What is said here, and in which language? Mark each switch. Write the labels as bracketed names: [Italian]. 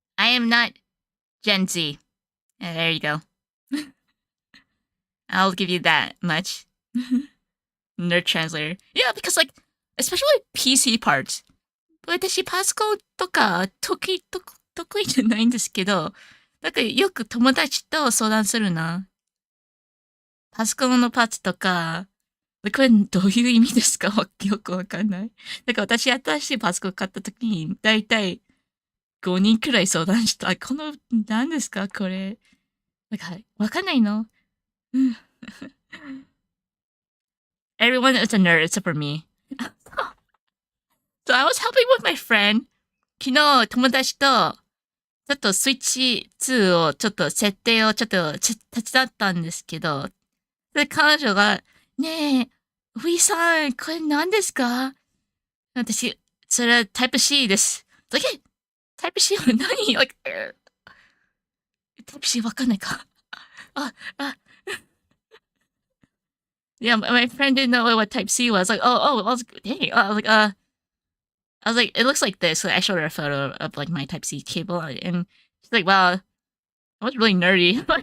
[English] am not Gen Z. There you go. I'll give you that much. Nerd translator. Yeah, because like, especially like PC parts. [Japanese] 私パソコンとか得意じゃないんですけど、なんかよく友達と相談するな。パソコンのパーツとか、これどういう意味ですかよくわかんない。なんか私新しいパソコン買った時に、だいたい5人くらい相談した。この、何ですかこれ。なんか、わかんないのうん。 [English] Everyone is a nerd except for me. So I was helping with my friend. [Japanese] 昨日友達とちょっとスイッチ2をちょっと設定をちょっと手伝ったんですけど、で、彼女が、ねえ、V さん、これ何ですか私、それはタイプ C です。タイプ C は何タイプ C わかんないかあ、 [English] yeah, my friend didn't know what type C was. Like, I was, dang, I was like, it looks like this. So I showed her a photo of like my type C cable and she's like, wow, I was really nerdy.